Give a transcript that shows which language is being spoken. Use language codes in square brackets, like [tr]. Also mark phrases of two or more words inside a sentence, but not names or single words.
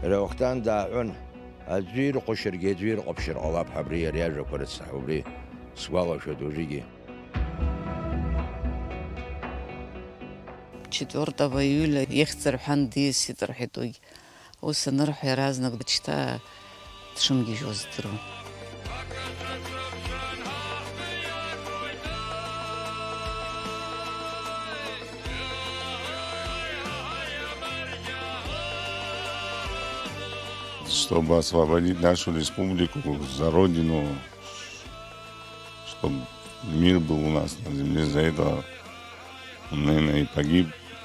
[ab] Иара уахҭан дааҳәын, аӡәы ирхәашьыргьы аӡәы ирҟаԥшьыр ҟалап ҳабри ари ажәақәа рыцҳа, убри сгәалашәоит уажәыгьы. 4 июля ихьӡ рҳәан диасит рҳәеит уигь. Ус анырҳәа иаразнак дышьҭа дшымгьежьуаз здыруан. [ru] Чтобы освободить нашу республику за родину, чтобы мир был у нас на земле, за это он, наверное, и погиб.